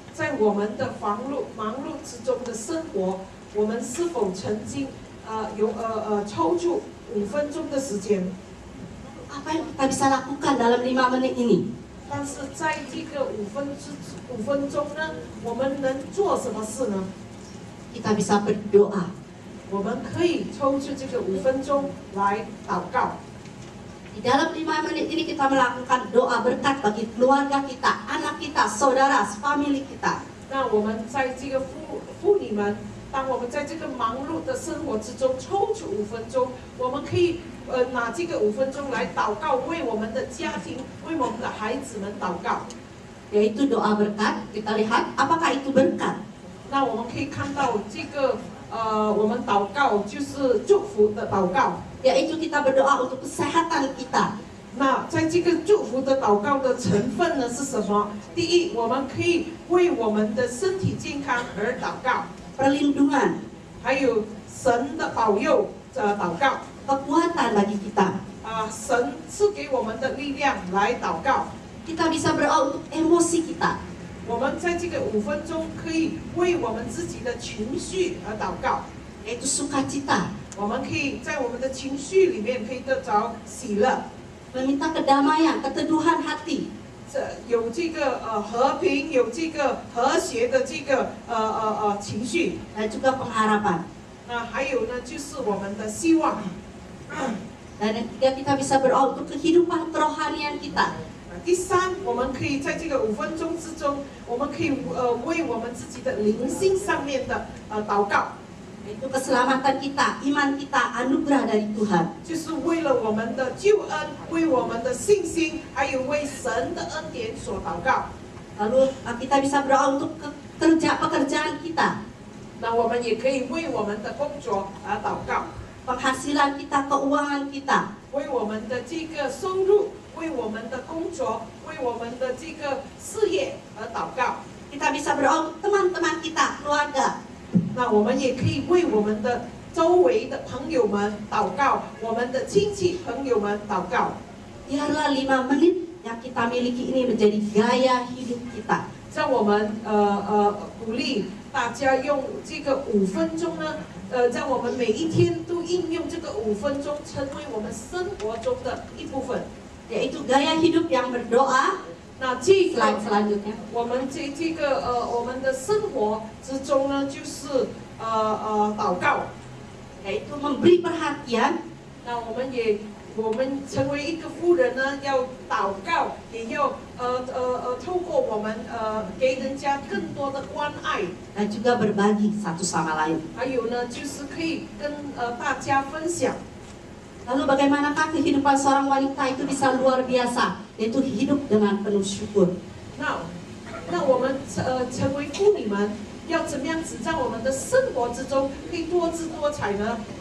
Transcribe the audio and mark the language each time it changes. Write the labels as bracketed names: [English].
[Chinese] 在我们的忙碌之中的生活，我们是否曾经抽出5分钟的时间？ [Indonesian] Apa yang kita bisa lakukan dalam 5 menit ini? [Chinese] 但是在这个5分钟呢，我们能做什么事呢？ [Indonesian] Kita bisa berdoa. [Chinese] 我们可以抽出这个5分钟来祷告。 [Indonesian] Di dalam 5 menit ini kita melakukan doa berkat bagi keluarga kita, anak kita, saudara, family kita. [Chinese] 那我们在这个妇女们，当我们在这个忙碌的生活之中抽出5分钟，我们可以拿这个5分钟来祷告，为我们的家庭、为我们的孩子们祷告。 [Indonesian] Yaitu doa berkat. Kita lihat apakah itu berkat. [Chinese] 那我们可以看到这个我们祷告就是祝福的祷告。 [Indonesian] Yaitu kita berdoa untuk kesehatan kita. [Chinese] 那在这个祝福的祷告的成分呢是什么？第一，我们可以为我们的身体健康而祷告， [Indonesian] Perlindungan, [Chinese] 还有神的保佑祷告。 [Indonesian] kekuatan bagi kita. [Chinese] 神赐给我们的力量来祷告。 [Indonesian] Kita bisa berdoa untuk emosi kita. [Chinese] 我们在这个5分钟可以为我们自己的情绪而祷告， [Indonesian] Yaitu sukacita. [Chinese] 我们可以在我们的情绪里面可以得着喜乐， [Indonesian] Meminta kedamaian, keteduhan hati. [Chinese] 有这个和平，有这个和谐的这个情绪。 [Indonesian] Dan juga pengharapan. [Chinese] 那还有呢，就是我们的希望。 [Indonesian] Dan yang ketiga kita bisa berdoa untuk kehidupan kerohanian kita. [Chinese] 第三，我们可以在这个5分钟之中，我们可以为我们自己的灵性上面的祷告， [Indonesian] Yaitu keselamatan kita, iman kita, anugerah dari Tuhan. [Chinese] 就是为了我们的救恩，为我们的信心，还有为神的恩典所祷告。 [Indonesian] Lalu kita bisa berdoa untuk pekerjaan kita. [Chinese] 那我们也可以为我们的工作而祷告， [Indonesian] Penghasilan kita, keuangan kita. [Chinese] 为我们的这个收入，为我们的工作，为我们的这个事业而祷告。 [Indonesian] Kita bisa berdoa untuk teman-teman kita, keluarga. [Chinese] 那我们也可以为我们的周围的朋友们祷告，我们的亲戚朋友们祷告。 [Indonesian] Biarlah 5 menit yang kita miliki ini menjadi gaya hidup kita. [Chinese] 让我们鼓励大家用这个5分钟呢，让我们每一天都应用这个5分钟，成为我们生活中的一部分。 [Indonesian] Yaitu gaya hidup yang berdoa. [Chinese] 那这 [Indonesian] Slide [Chinese] 个 [Indonesian] selanjutnya. [Chinese] 我们我们的生活之中呢，就是祷告。 [Indonesian] Yaitu memberi perhatian. [Chinese] 那我们成为一个妇人呢，要祷告，也要透过我们给人家更多的关爱， [Indonesian] Dan juga berbagi satu sama lain. [Chinese] 还有呢，就是可以跟大家分享。 [Indonesian] Lalu bagaimanakah kehidupan seorang wanita itu bisa luar biasa? Yaitu hidup dengan penuh syukur. [Chinese] 那我们成为妇女们，要怎么样子在我们的生活之中可以多姿多彩呢？